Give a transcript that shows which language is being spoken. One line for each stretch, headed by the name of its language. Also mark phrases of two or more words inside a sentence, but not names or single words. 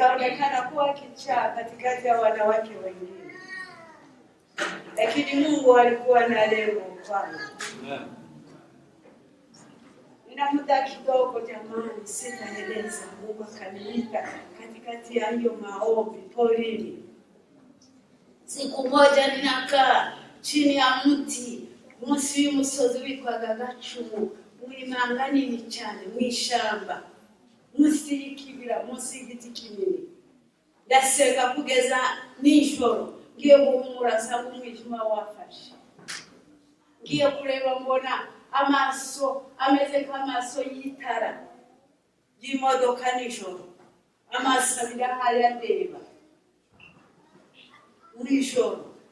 Swahili: nikaonekana kuwa kichaa katikati ya wanawake wengine, lakini Mungu alikuwa na lengo kwangu. Nina muda kidogo jamani, sitaeleza. Mungu akaniita katikati ya hiyo maombi porini. Siku moja ninakaa chini ya mti
Kinyarwanda: munsi y'umusozi witwaga Gacumu, mwimangani ni cyane mwishamba, munsi y'ikibira, munsi y'igiti kinini. Ndasenga kugeza nijoro, ngiye guhumura sanga umwijima wafashe. Ngiye kureba mbona amaso ameze nk'amaso y'itara y'imodoka nijoro, amaso abiri ahari andeba nijoro.